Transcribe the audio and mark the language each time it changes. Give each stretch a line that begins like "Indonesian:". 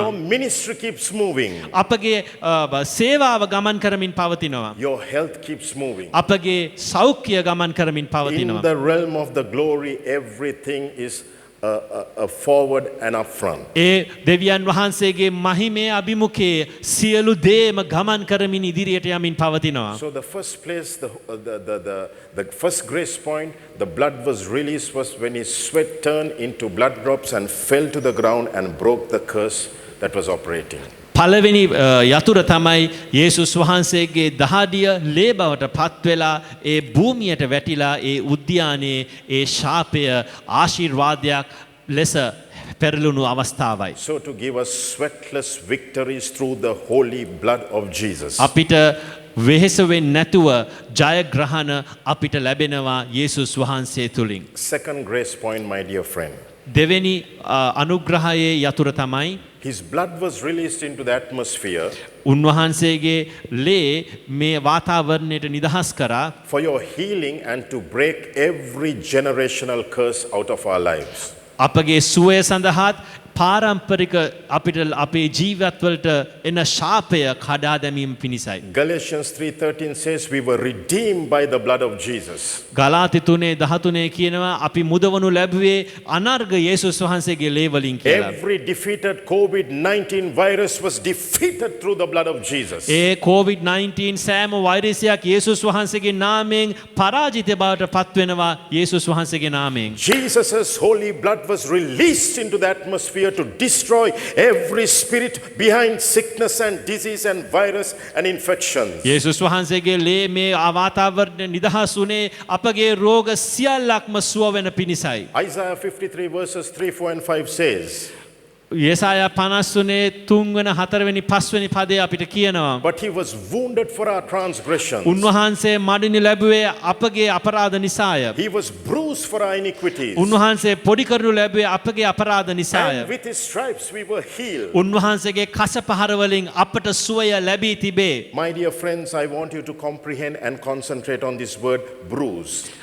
English: Your ministry keeps moving.
Sinhala: අපගේ සේවාව ගමන් කරමින් පවතිනවා.
English: Your health keeps moving.
Sinhala: අපගේ සෞඛ්‍ය ගමන් කරමින්
English: In
Sinhala: පවතිනවා.
English: the realm of the glory, everything is forward and up front.
Sinhala: ඒ දෙවියන් වහන්සේගේ මහිමේ අභිමුඛයේ සියලු දේම ගමන් කරමින් ඉදිරියට යමින් පවතිනවා.
English: So the first place, the first grace point, the blood was released was when his sweat turned into blood drops and fell to the ground and broke the curse that was operating.
Sinhala: පළවෙනි යතුර තමයි යේසුස් වහන්සේගේ දහඩිය ලේ බවට පත් වෙලා ඒ භූමියට වැටිලා ඒ උද්‍යානයේ ඒ ශාපය ආශිර්වාදයක් ලෙස පෙරළුණු අවස්ථාවයි.
English: So to give us sweatless victories through the holy blood of Jesus.
Sinhala: අපිට වෙහෙස වෙන්නේ නැතුව ජයග්‍රහණ අපිට ලැබෙනවා යේසුස් වහන්සේ තුලින්.
English: Second grace point, my dear friend.
Sinhala: දෙවෙනි අනුග්‍රහයේ යතුර තමයි
English: His blood was released into the atmosphere
Sinhala: උන්වහන්සේගේ ලේ මේ වාතාවරණයට නිදහස් කරා
English: for your healing and to break every generational curse out of our lives.
Sinhala: අපගේ සුවය සඳහාත් පාරම්පරික අපිට අපේ ජීවිතවලට එන ශාපය කඩා දැමීම පිණිසයි.
English: Galatians 3:13 says we were redeemed by the blood of Jesus.
Sinhala: ගලාති 3:13 කියනවා අපි මුදවනු ලැබුවේ අනර්ග යේසුස් වහන්සේගේ ලේ වලින් කියලා.
English: Every defeated COVID-19 virus was defeated through the blood of Jesus.
Sinhala: A COVID-19 සෑම වෛරසයක් යේසුස් වහන්සේගේ නාමයෙන් පරාජිත බවට පත් වෙනවා යේසුස් වහන්සේගේ නාමයෙන්.
English: Jesus' holy blood was released into the atmosphere to destroy every spirit behind sickness and disease and virus and infections.
Sinhala: යේසුස් වහන්සේගේ ලේ මේ වාතාවරණය නිදහස් වුණේ අපගේ රෝග සියල්ලක්ම සුව වෙන පිණිසයි.
English: Isaiah 53 verses 3, 4 and 5 says,
Sinhala: යෙසායා 53 3 වෙනි 4 වෙනි 5 වෙනි පදේ අපිට කියනවා.
English: but he was wounded for our transgressions.
Sinhala: උන්වහන්සේ මඩිනි ලැබුවේ අපගේ අපරාධ නිසාය.
English: He was bruised for our iniquities.
Sinhala: උන්වහන්සේ පොඩි කරනු ලැබුවේ අපගේ අපරාධ නිසාය.
English: And with his stripes we were healed.
Sinhala: උන්වහන්සේගේ කස පහර වලින් අපට සුවය ලැබී තිබේ.
English: My dear friends, I want you to comprehend and concentrate on this word bruise.